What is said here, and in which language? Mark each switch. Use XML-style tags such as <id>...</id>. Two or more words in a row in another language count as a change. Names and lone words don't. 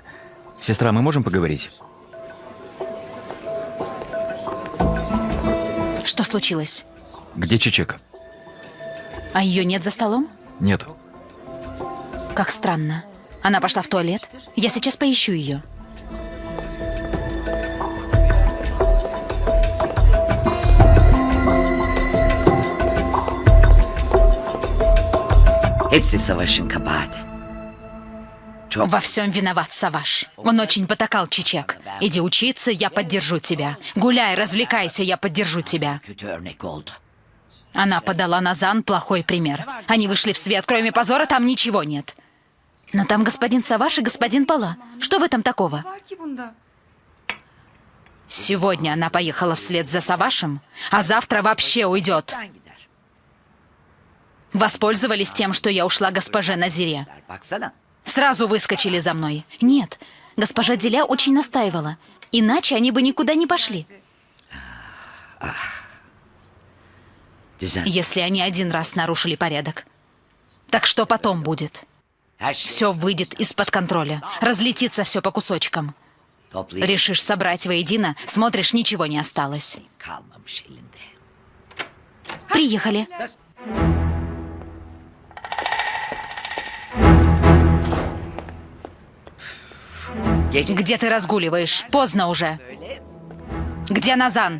<ru>Сестра, мы можем поговорить? Что случилось? Где Чичек? А ее нет за столом? Нет. Как странно. Она пошла в туалет. Я сейчас поищу ее.</ru> <tr>Hepsi savaşın kabahati. Çok</tr> <ru>Во всем виноват Саваш. Он очень потакал Чичек. Иди учиться, я поддержу тебя. Гуляй, развлекайся, я поддержу тебя.</ru> <tr>kötü örnek oldu.</tr> <ru>Она подала Назан плохой пример. Они вышли в свет, кроме позора там ничего нет. Но там господин Саваш и господин Пала. Что в этом такого?</ru> <tr>Var ki bunda.</tr> <ru>Сегодня она поехала вслед за Савашем, а завтра вообще уйдет.</ru> <tr>Buradan gider.</tr> <ru>Воспользовались тем, что я ушла госпоже Назире.</ru> <tr>Baksana.</tr> <ru>Сразу выскочили за мной. Нет, госпожа Диля очень настаивала. Иначе они бы никуда не пошли.</ru> <tr>Düzen.</tr> <ru>Если они один раз нарушили порядок. Так что потом будет?</ru> <tr>Her şey</tr> <ru>Все выйдет из-под контроля. Разлетится все по кусочкам.</ru> <tr>toplayıp</tr> <ru>Решишь собрать воедино, смотришь, ничего не осталось.</ru> <tr>kalmamış elinde.</tr> <ru>Приехали.</ru> <tr>Gece</tr> <ru>Где ты разгуливаешь? Поздно уже. Где Назан?</ru>